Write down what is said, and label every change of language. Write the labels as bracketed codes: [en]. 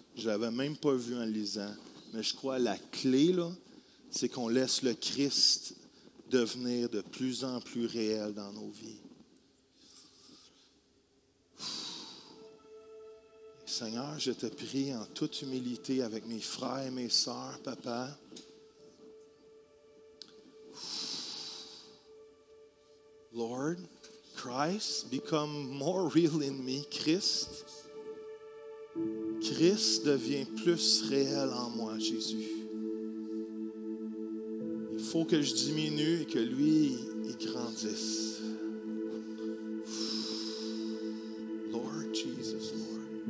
[fr] Je ne l'avais même pas vu en lisant. Mais je crois que la clé, là, c'est qu'on laisse le Christ devenir de plus en plus réel dans nos vies. Seigneur, je te prie en toute humilité avec mes frères et mes sœurs, Papa. [en] Lord, Christ, become more real in me. [fr] Christ devient plus réel en moi, Jésus. Il faut que je diminue et que lui, il grandisse. [en] Lord Jesus, Lord.